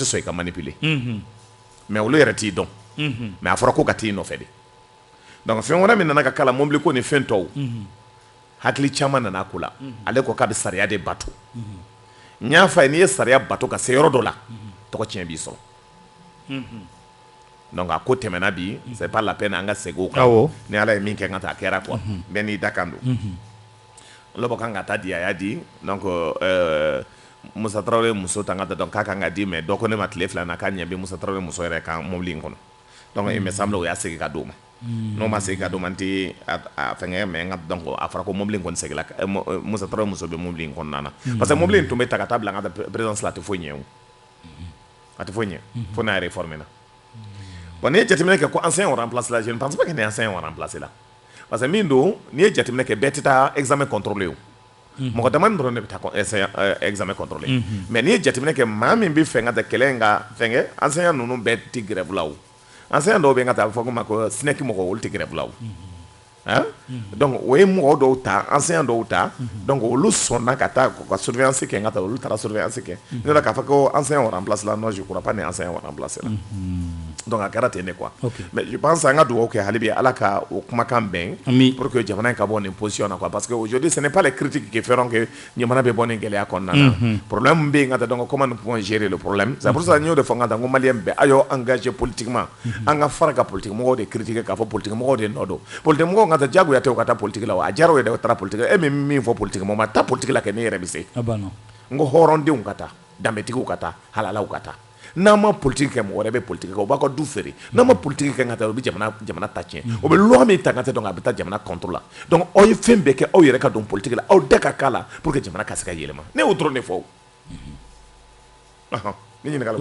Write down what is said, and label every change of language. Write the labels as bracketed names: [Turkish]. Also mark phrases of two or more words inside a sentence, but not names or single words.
[Bambara] sɔn i ka manipuler mais olu yɛrɛ t'i dɔn mais a fɔra ko ka t'i nɔfɛ de donc fɛn wɛrɛ min nana ka kala mobili ko ni fɛn tɔw hakili caman nana ko la ale ko k'a bɛ sariya de bato n y'a fɔ a ye n'i ye sariya bato ka se yɔrɔ dɔ la tɔgɔ tiɲɛ b'i sɔrɔ donc a ko tɛmɛna bi [French] c'est pas la peine [Bambara] an ka segin o kan ni Ala ye min kɛ n ka taa a kɛra quoi bɛɛ n'i da kan don Lɔbɔ kan ka taa di a y'a di donc Musa Traoré muso tanga donc k'a kan ka di mais dɔ ko ne ma tile fila na k'a ɲɛ bɛ Musa Traoré muso yɛrɛ kan mobili in kɔnɔ donc [French] il me semble [Bambara] o y'a segin ka d'o ma n'o ma segin ka d'o ma n tɛ a fɛngɛ mais n ka donc a fɔra ko mobili in kɔni segin Musa Traoré muso bɛ mobili in kɔnɔna na parce que mobili in tun bɛ ta ka taa bila n ka présidence la a tɛ foyi ɲɛ o a tɛ foyi ɲɛ fo n'a réforme na bon n'i ye jateminɛ kɛ ko [French] ancien remplace la je ne pense pas que [Bambara] ni [French] ancien remplace la [Bambara] parce que min don n'i ye jateminɛ kɛ bɛɛ tɛ taa [French] examen contrôlé [Bambara] o mɔgɔ dama dɔrɔn de bɛ taa [French] examen contrôlé [Bambara] mais n'i ye jateminɛ kɛ maa min bɛ fɛ ka taa kɛlɛ in ka fɛngɛ enseignant ninnu bɛɛ tɛ grève la o enseignant dɔw bɛ ka taa a bɛ fɔ ko ma ko SNEC mɔgɔ olu tɛ grève la o donc o ye mɔgɔ dɔw ta enseignant dɔw ta donc olu sɔnna ka taa ka surveillance kɛ ka taa olu taara surveillance kɛ ne yɛrɛ k'a fɔ ko [French] enseignant remplace la non je crois pas [Bambara] ni [French] enseignant remplace la [Bambara] donc a kɛra ten de quoi [French] mais je pense [Bambara] an ka dugawu kɛ hali bi ala ka o kumakan bɛn [French] pour que [Bambara] jamana in ka bɔ nin position na quoi [French] parce que aujourd'hui ce n'est pas les critiques qui feront que [Bambara] jamana bɛ bɔ nin gɛlɛya kɔnɔna na problème bɛ yen ka taa donc [French] comment nous pouvons gérer le problème c'est pour ça [Bambara] n y'o de fɔ n ka taa n ko maliyɛn bɛɛ a y'aw [French] engagé politiquement [Bambara] an ka fara ka politique mɔgɔw de critiquer k'a fɔ politique mɔgɔw de nɔ don politique mɔgɔw ka taa jagoya tɛ u ka taa politique la wa a diyara u ye dɛ u taara politique e min min fɔ politique mɔgɔ ma taa politique la kɛ ne yɛrɛ bɛ se n ko hɔrɔndenw ka taa danbetigiw ka taa halalaw ka taa n'a ma politique kɛ mɔgɔ wɛrɛ bɛ politique kɛ o b'a ka du feere n'a ma politique kɛ ka taa o bɛ jamana ta tiɲɛ o bɛ loi min ta ka taa donc a bɛ taa jamana [French] contre la [Bambara] donc aw ye fɛn bɛɛ kɛ aw yɛrɛ ka don politique la aw da ka k'a la [French] pour que [Bambara] jamana ka se ka yɛlɛma ne y'o dɔrɔn de fɔ ni ɲininkali